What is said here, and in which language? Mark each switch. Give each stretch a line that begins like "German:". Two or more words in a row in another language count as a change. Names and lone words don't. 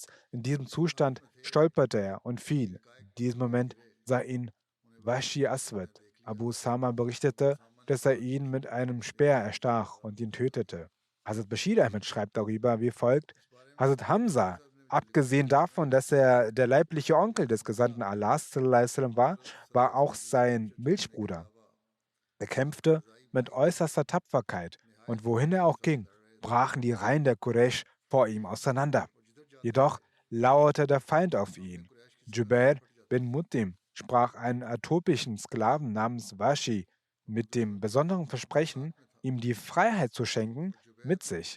German: In diesem Zustand stolperte er und fiel. In diesem Moment sah ihn Washi Aswad. Abu Sama berichtete, dass er ihn mit einem Speer erstach und ihn tötete. Hazrat Bashir Ahmed schreibt darüber wie folgt: Hazrat Hamza, abgesehen davon, dass er der leibliche Onkel des Gesandten Allahs
Arabic: صلى الله عليه وسلم
German: war auch sein Milchbruder. Er kämpfte mit äußerster Tapferkeit und wohin er auch ging, brachen die Reihen der Quraysh vor ihm auseinander. Jedoch lauerte der Feind auf ihn. Jubair bin Mut'im sprach einen äthiopischen Sklaven namens Washi mit dem besonderen Versprechen, ihm die Freiheit zu schenken, mit sich.